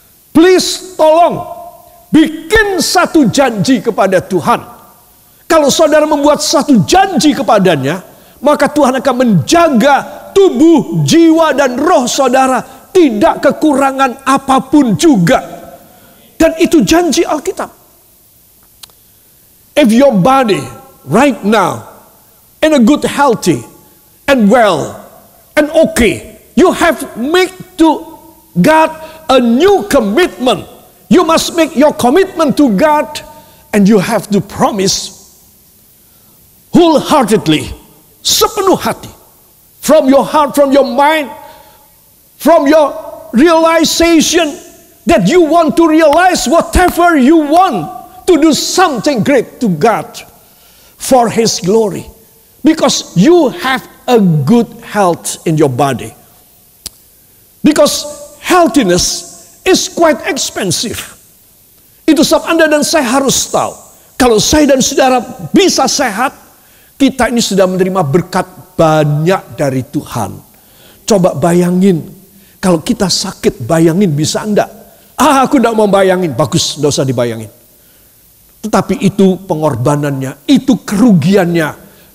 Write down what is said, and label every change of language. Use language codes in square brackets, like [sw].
[id] Please tolong bikin satu janji kepada Tuhan. Kalau saudara membuat satu janji kepadanya, maka Tuhan akan menjaga tubuh, jiwa dan roh saudara tidak kekurangan apapun juga. Dan itu janji Alkitab. [en] If your body right now in a good, healthy, and well, and okay, you have make to God a new commitment. You must make your commitment to God, and you have to promise wholeheartedly, [id] sepenuh hati, [en] from your heart, from your mind, from your realization that you want to realize whatever you want to do something great to God for His glory. Because you have a good health in your body. Because healthiness is quite expensive. [id] Itu sebab Anda dan saya harus tahu. Kalau saya dan saudara bisa sehat, kita ini sudah menerima berkat banyak dari Tuhan. Coba bayangin, kalau kita sakit, bayangin bisa enggak? Aku tidak mau bayangin, bagus, tidak usah dibayangin. Tetapi itu pengorbanannya, itu kerugiannya.